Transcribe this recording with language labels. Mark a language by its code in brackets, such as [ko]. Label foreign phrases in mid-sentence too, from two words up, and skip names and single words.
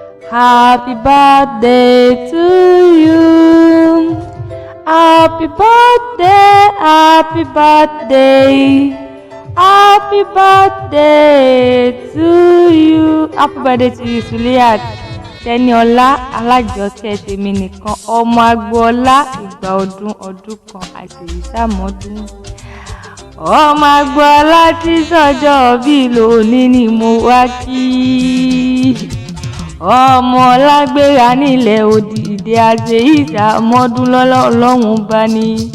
[en] Happy birthday to you. Happy birthday, happy birthday. Happy birthday to you. Happy birthday to you, Suliat. [yo] Tẹniọlá Alájọkẹ́ tèmi nìkan. Ọmọ Agboola, ìgbà ọdún, ọdún kan, àṣèyí sàmọ́dún. Ọmọ Agboola tí sọjọ́ bí lónìí ni mo wá kí. Ọmọ Lágbéra nílẹ̀ Òdìdé, àṣèyí sàmọ́dún lọ́lá Ọlọ́run bá ní.